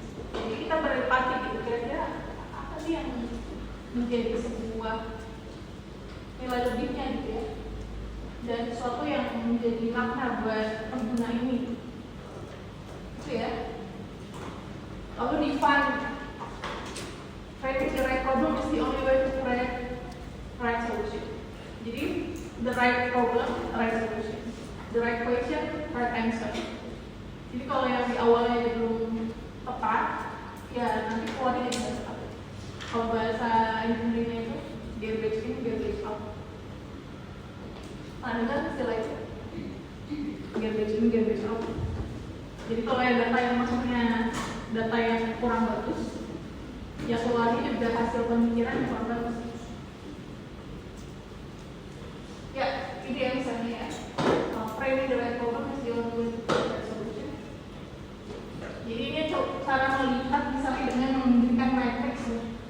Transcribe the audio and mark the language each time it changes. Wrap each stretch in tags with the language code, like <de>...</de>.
<id>Jadi kita berempati gitu, kira-kira apa sih yang menjadi sebuah nilai lebihnya gitu ya, dan sesuatu yang menjadi makna buat pengguna ini gitu ya.</id> <en>Lalu define finding the right problem is the only way to create right solution. Jadi the right problem, right solution. The right question, right answer.</en> <id>Jadi kalau yang di awalnya belum tepat, ya nanti keluarnya tidak tepat. Kalau bahasa engineering itu</id> <en>garbage in, garbage out.</en> <id>Ada kan istilah itu?</id> <en>Garbage in, garbage out.</en> <id>Jadi kalau yang data yang masuknya data yang kurang bagus, ya keluarnya juga hasil pemikiran yang kurang bagus. Ya, ini yang misalnya ya.</id> <en>Framing the right problem is the only way to get that solution.</en> <id>Jadi ini cara melihat misalnya dengan memberikan matrix ya.</id>